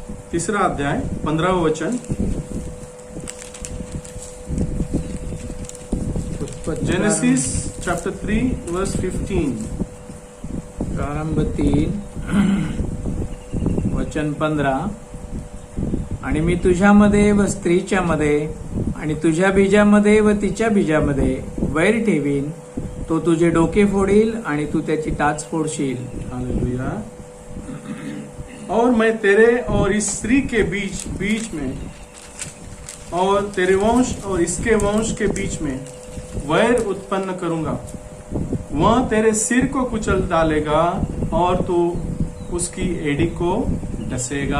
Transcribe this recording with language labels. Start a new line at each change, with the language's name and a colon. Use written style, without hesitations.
Hindi: तीसरा अध्याय 15वां वचन,
English: Genesis chapter 3 verse 15।
Marathi: प्रारंभ 3 वचन 15, आणि मी तुझ्यामध्ये व स्त्रीच्या मध्ये आणि तुझ्या बीजामध्ये व तिच्या बीजामध्ये वैर ठेवीन, तो तुझे डोके फोडील आणि तू त्याची टाच फोडशील। हालेलुया।
Hindi: और मैं तेरे और इस स्त्री के बीच में और तेरे वंश और इसके वंश के बीच में वैर उत्पन्न करूंगा। वह तेरे सिर को कुचल डालेगा और तू उसकी एड़ी को डसेगा।